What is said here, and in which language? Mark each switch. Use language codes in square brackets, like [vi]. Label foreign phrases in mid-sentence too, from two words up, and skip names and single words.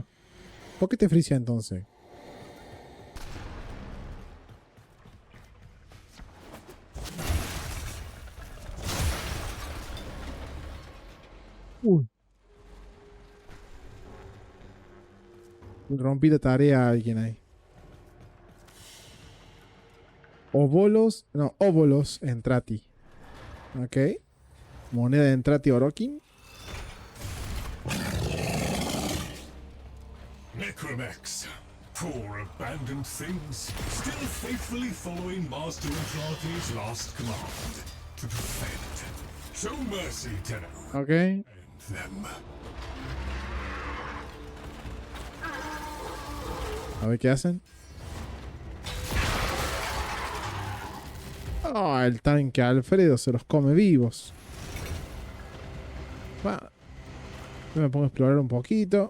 [es] ¿Por qué te frisia entonces? Rompí la tarea a alguien ahí. Óbolos. No, óbolos entrati. Ok. Moneda de entrati orokin. Necromex. [en] Poor abandoned things, still faithfully following Master Entrati's last command. To defend. Show mercy, Tenno. Ok. And them. [es] A ver qué hacen. Oh, el tanque Alfredo se los come vivos. Va. Yo me pongo a explorar un poquito.